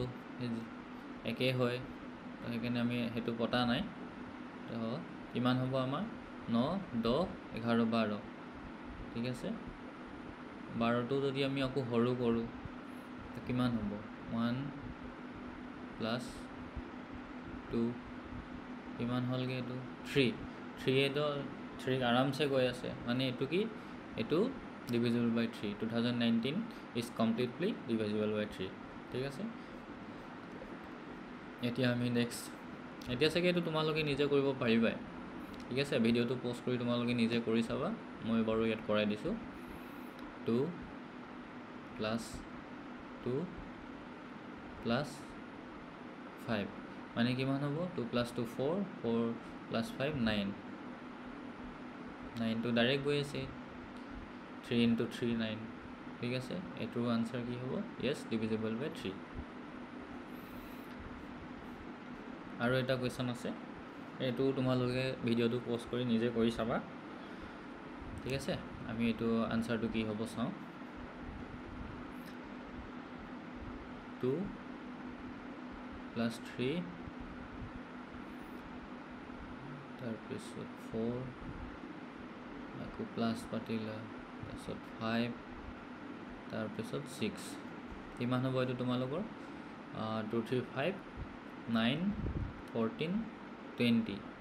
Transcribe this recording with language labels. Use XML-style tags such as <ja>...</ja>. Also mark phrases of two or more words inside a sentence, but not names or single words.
<as>একে হয় তো সেইকাৰণে আমি হেতু পতা নাই তো কিমান হ'ব আমাৰ 9 10 11 12 ঠিক আছে 12 টো যদি আমি আকৌ সৰু কৰো তো কিমান হ'ব 1 প্লাস 2 কিমান হলগে এটো 3 এটো 3 আৰামছে গৈ আছে মানে এটো কি এটো</as> <en>divisible by 3 2019 is completely divisible by 3</en> <as>ঠিক আছে এতিয়া আমি নেক্সট এতিয়া সকে এটো তোমালোকে নিজে কৰিব পাৰিবা ঠিক আছে ভিডিওটো পোষ্ট কৰি তোমালোকে নিজে কৰি চাবা মই বাৰু ইয়াত কৰাই দিছো 2 plus 2 plus 5 মানে কিমান হ'ব 2 plus 2 4 4 plus 5 9 9 টো ডাইৰেক্ট গৈ আছে 3 into 3 9 ঠিক আছে এটো আনসার কি হ'ব</as> <en>yes divisible by 3</en> <as>আৰু এটা কোৱেশ্চন আছে এটো তোমালোকে ভিডিওটো পোষ্ট কৰি নিজে কৰি চাবা ঠিক আছে আমি এটো আনসারটো কি হ'ব চাও 2 plus 3 তাৰপিছত 4 আকৌ প্লাস পাতিলা তাৰপিছত 5 তাৰপিছত 6 কিমান হ'ব এটো তোমালোকৰ 2 3 5 9 14 20</as>